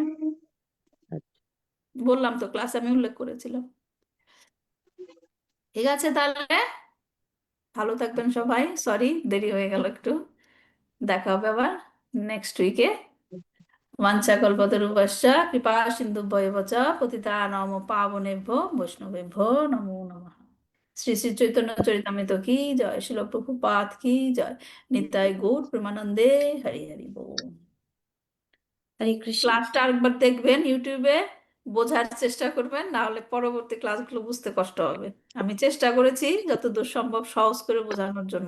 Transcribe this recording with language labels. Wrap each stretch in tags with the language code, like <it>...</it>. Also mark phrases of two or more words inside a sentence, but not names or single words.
<bn>আচ্ছা, বললাম তো, ক্লাসে আমি উল্লেখ করেছিলাম। ঠিক আছে, তাহলে ভালো থাকবেন সবাই। সরি দেরি হয়ে গেল একটু। দেখা হবে আবার</bn> <en>next week.</en> <sa>বাঞ্ছাকল্পতরুভ্যশ্চ কৃপা সিন্ধুভ্যেব চ পতিতানাং পাবনেভ্যো বৈষ্ণবেভ্যো নমো নমঃ।</sa> <bn>শ্রী শ্রী চৈতন্য চরিতামৃত কি জয়, শিল প্রভুপাদ কি জয়, নিতাই গৌর প্রেমানন্দে, হরি হরি বল। হরে কৃষ্ণ। ক্লাসটা আরেকবার দেখবেন ইউটিউবে, বোঝার চেষ্টা করবেন, না হলে পরবর্তী ক্লাসগুলো বুঝতে কষ্ট হবে। আমি চেষ্টা করেছি যতদূর সম্ভব সহজ করে বোঝানোর জন্য।</bn>